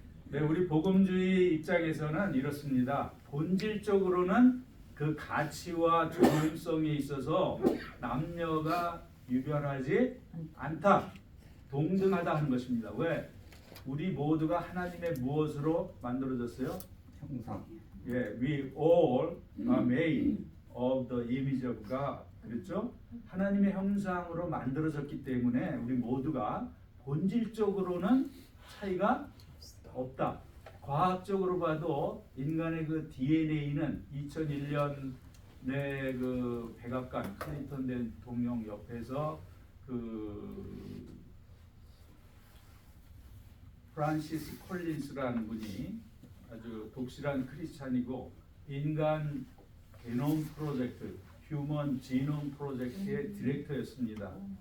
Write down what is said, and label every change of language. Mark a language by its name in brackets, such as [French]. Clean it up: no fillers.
[Korean] 네, 우리 복음주의 입장에서는 이렇습니다. 본질적으로는 그 가치와 존엄성에 있어서 남녀가 유별하지 않다, 동등하다 하는 것입니다. 왜? 우리 모두가 하나님의 무엇으로 만들어졌어요? 형상. [English] 예, we all are made of the image of God. [Korean] 그렇죠? 하나님의 형상으로 만들어졌기 때문에 우리 모두가 본질적으로는 차이가 없다. 과학적으로 봐도 인간의 그 DNA는 2001년에 그 백악관 클린턴 대통령 옆에서 그 프란시스 콜린스라는 분이 아주 독실한 크리스찬이고 인간 게놈 프로젝트, 휴먼 지놈 프로젝트의 디렉터였습니다.